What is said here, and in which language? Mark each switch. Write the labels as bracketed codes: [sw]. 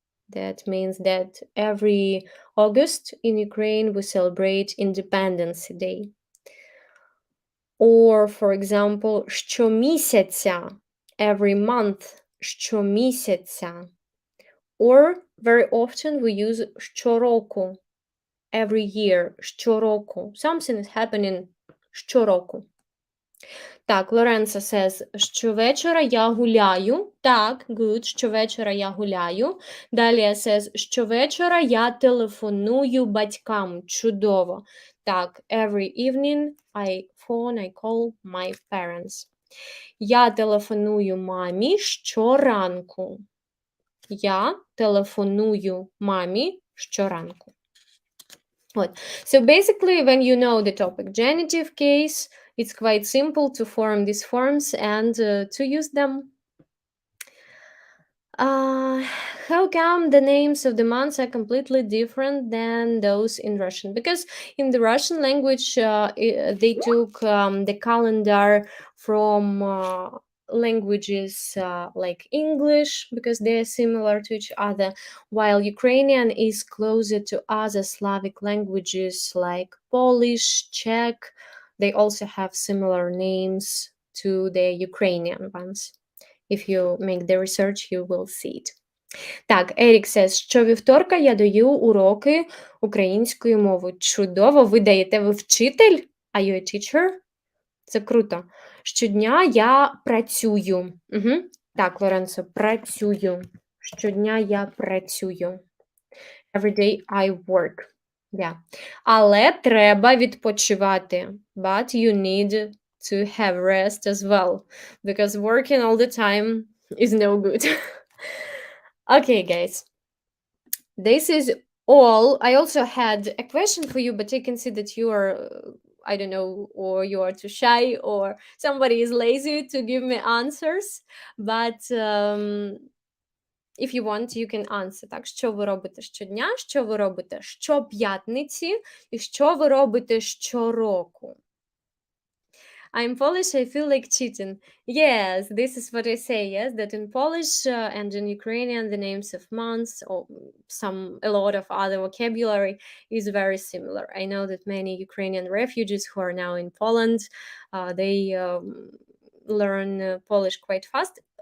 [en] That means that every August in Ukraine we celebrate Independence Day. Or, for example, щомісяця every month, щомісяця. Or very often we use щороку, every year, щороку. Something is happening щороку. [uk] Так, Лоренцо says, щовечора я гуляю. Так, good, щовечора я гуляю. Далі says, щовечора я телефоную батькам. Чудово. [en] Так, every evening I call my parents. [uk] Я телефоную мамі щоранку. Я телефоную мамі щоранку. [en] So basically, when you know the topic genitive case, it's quite simple to form these forms and to use them. How come the names of the months are completely different than those in Russian? Because in the Russian language, they took the calendar from languages like English, because they are similar to each other, while Ukrainian is closer to other Slavic languages like Polish, Czech. They also have similar names to the Ukrainian ones. If you make the research, you will see it. [uk] Так, Ерік says, щовівторка я даю уроки української мови. Чудово, ви даєте, ви вчитель? [en] Are you a teacher? [uk] Це круто. Щодня я працюю. Угу. Так, Лоренцо, працюю. Щодня я працюю. [en] Every day I work. Yeah. [uk] Але треба відпочивати. [en] But you need to have rest as well. Because working all the time is no good. Okay, guys. This is all. I also had a question for you, but I can see that you are, I don't know, or you are too shy, or somebody is lazy to give me answers. But if you want, you can answer. [uk] Так, що ви робите щодня, що ви робите щоп'ятниці, і що ви робите щороку? [en] I'm Polish, I feel like cheating. Yes, this is what I say, yes, that in Polish and in Ukrainian, the names of months or a lot of other vocabulary is very similar. I know that many Ukrainian refugees who are now in Poland, they learn Polish quite fast.